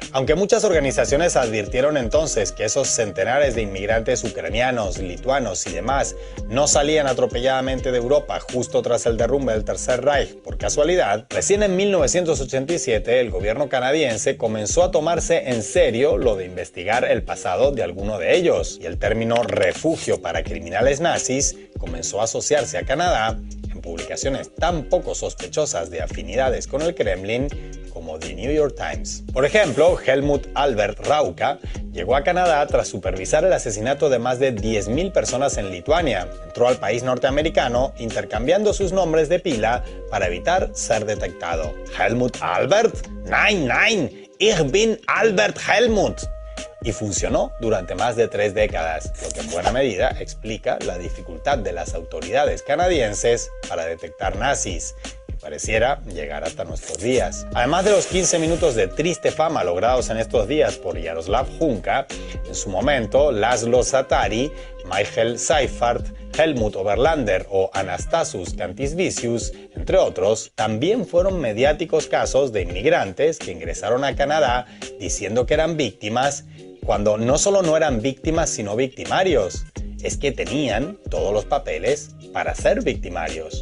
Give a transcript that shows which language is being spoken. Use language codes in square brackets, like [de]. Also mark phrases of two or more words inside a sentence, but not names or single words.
[es] Aunque muchas organizaciones advirtieron entonces que esos centenares de inmigrantes ucranianos, lituanos y demás no salían atropelladamente de Europa justo tras el derrumbe del Tercer Reich por casualidad, recién en 1987 el gobierno canadiense comenzó a tomarse en serio lo de investigar el pasado de alguno de ellos, y el término refugio para criminales nazis comenzó a asociarse a Canadá en publicaciones tan poco sospechosas de afinidades con el Kremlin como The New York Times. Por ejemplo, Helmut Albert Rauka llegó a Canadá tras supervisar el asesinato de más de 10.000 personas en Lituania. Entró al país norteamericano intercambiando sus nombres de pila para evitar ser detectado. Helmut Albert? [de] Nein, nein, ich bin Albert Helmut. [es] Y funcionó durante más de 3 décadas, lo que en buena medida explica la dificultad de las autoridades canadienses para detectar nazis, que pareciera llegar hasta nuestros días. Además de los 15 minutos de triste fama logrados en estos días por Yaroslav Hunka, en su momento Laszlo Zaatari, Michael Seifert, Helmut Oberlander o Anastasus Kantisvicius, entre otros, también fueron mediáticos casos de inmigrantes que ingresaron a Canadá diciendo que eran víctimas, cuando no solo no eran víctimas sino victimarios, es que tenían todos los papeles para ser victimarios.